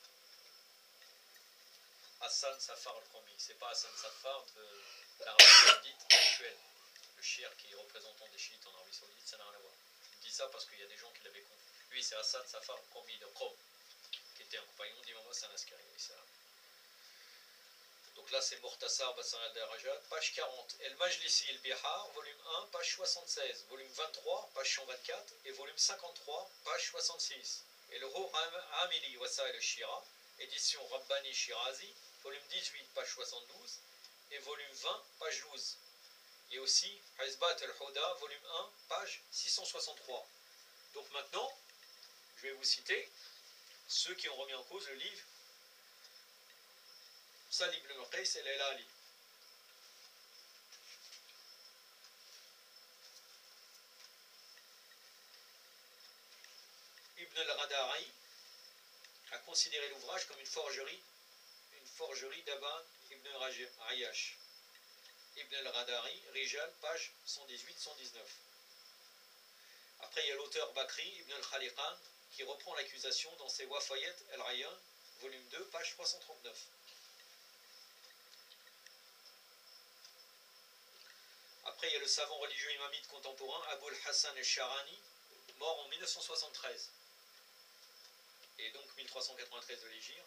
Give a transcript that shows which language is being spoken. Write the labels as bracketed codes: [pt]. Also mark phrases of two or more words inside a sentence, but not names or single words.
[fr] Hassan Safar al-Qummi, c'est pas Hassan Safar de l'Arabie saoudite actuelle. Le chiite qui est représentant des chiites en Arabie saoudite, ça n'a rien à voir. Je dis ça parce qu'il y a des gens qui l'avaient confondu. Lui c'est Hassan Safar al-Qummi de Qom, qui était un compagnon de l'imam Hassan Askari [ar] عليه السلام. [fr] Donc là c'est Mortassar Bassan al-Darajat, page 40. El-Majlisi el-Bihar, volume 1, page 76. Volume 23, page 124. Et volume 53, page 66. Et le Ho Amili Wasail al-Shira, édition Rabbani Shirazi, volume 18, page 72. Et volume 20, page 12. Et aussi Hizbat al-Huda, volume 1, page 663. Donc maintenant, je vais vous citer ceux qui ont remis en cause le livre Salim ibn al-Qais el-Elali. Ibn al-Radari a considéré l'ouvrage comme une forgerie d'Aban ibn Ayyash. Ibn al-Radari, Rijal, page 118-119. Après, il y a l'auteur Bakri, Ibn al-Khaliqan, qui reprend l'accusation dans ses Wafayet el-Rayyan, volume 2, page 339. Après, il y a le savant religieux imamite contemporain Aboul Hassan el-Sharani, mort en 1973, et donc 1393 de l'Hégire.